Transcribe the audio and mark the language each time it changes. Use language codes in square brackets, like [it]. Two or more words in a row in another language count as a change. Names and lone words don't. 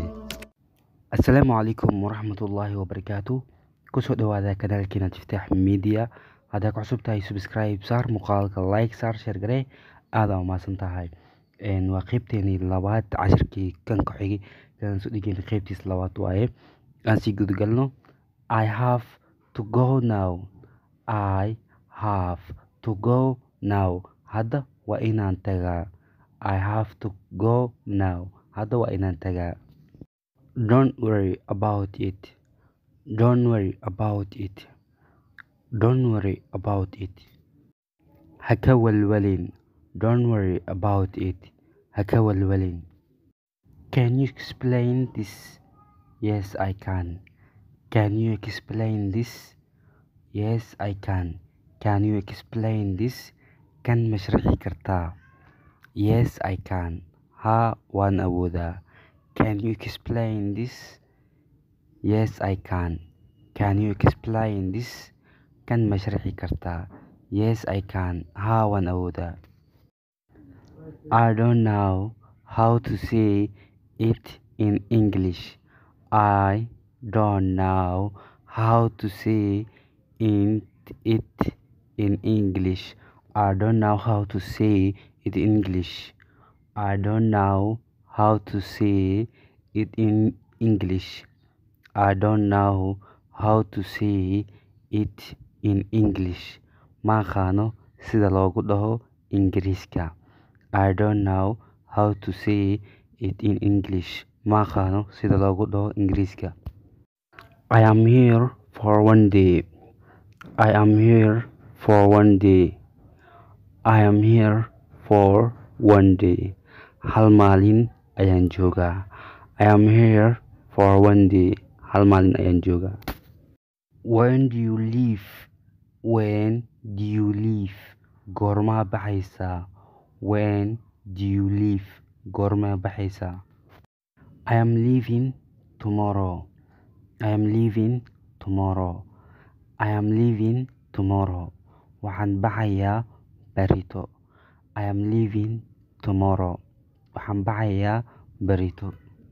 [ar] السلام عليكم ورحمة الله وبركاته. [so] Kusoo dhawaada kanaalkeena Cabdifataax Media. Haddaad ku cusub tahay subscribe saar, muuqaalka like saar, share garee. Aad u mahadsan tahay. Waa qaybteeni labaad cashirkii kan ku xigay kan soo dhigeen qaybtiis labaad waaye. Aan sii gudgalno. [en] I have to go now. I have to go now. [so] Hadda waa inaan tagaa. [en] I have to go now. [so] Hadda waa inaan tagaa. [en] Don't worry about it. Don't worry about it. Don't worry about it. [so] Ha ka walwalin. [en] Don't worry about it. [so] Ha ka walwalin. [en] Can you explain this? Yes, I can. Can you explain this? Yes, I can. Can you explain this? [so] Kan ma sharxi kartaa? [en] Yes, I can. [so] Ha, waan awoodaa. [en] Can you explain this? Yes, I can. Can you explain this? [so] Kan ma sharxi kartaa? [en] Yes, I can. [so] Ha, waan awoodaa. [en] I don't know how to say it in English. I don't know how to say it in English. I don't know how to say it in English. I don't know how to say it in English. I don't know how to say it in English. [so] Ma aqaano sida loogu dhaho Ingiriiska. [en] I don't know how to say it in English. [so] Ma aqaano sida loogu dhaho Ingiriiska. [en] I am here for one day. I am here for one day. I am here for one day. [so] Hal maalin ayaan joogaa. [en] I am here for one day. [so] Hal maalin ayaan joogaa. [en] When do you leave? When do you leave? [so] Goorma baxaysaa? [en] When do you leave? [so] Goorma baxaysaa? [en] I am leaving tomorrow. I am leaving tomorrow. I am leaving tomorrow. [so] Waxaan baxayaa berito. [en] I am leaving tomorrow. [so] Waxaan baxayaa berito.